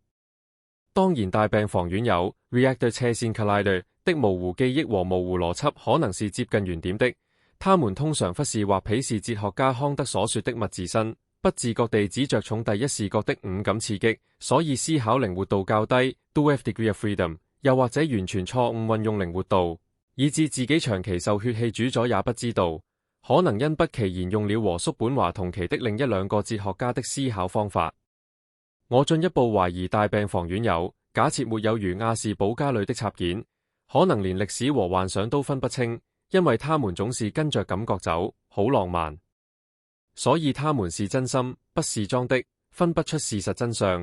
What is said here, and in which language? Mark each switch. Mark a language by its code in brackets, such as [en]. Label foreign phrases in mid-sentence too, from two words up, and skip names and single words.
[zh] 當然，大病房院有 Reactor 斜線 Collider 的模糊記憶和模糊邏輯可能是接近原點的，他們通常忽視或鄙視哲學家康德所說的物自身，不自覺地只着重第一視覺的五感刺激，所以思考靈活度較低 2F [en] degree of freedom， [zh] 又或者完全錯誤運用靈活度，以致自己長期受血氣主宰也不知道，可能因不其然用了和叔本華同期的另一兩個哲學家的思考方法。我進一步懷疑大病房院友假設沒有如亞氏保加裡的插件，可能連歷史和幻想都分不清，因為他們總是跟着感覺走，好浪漫，所以他們是真心，不是裝的，分不出事實真相。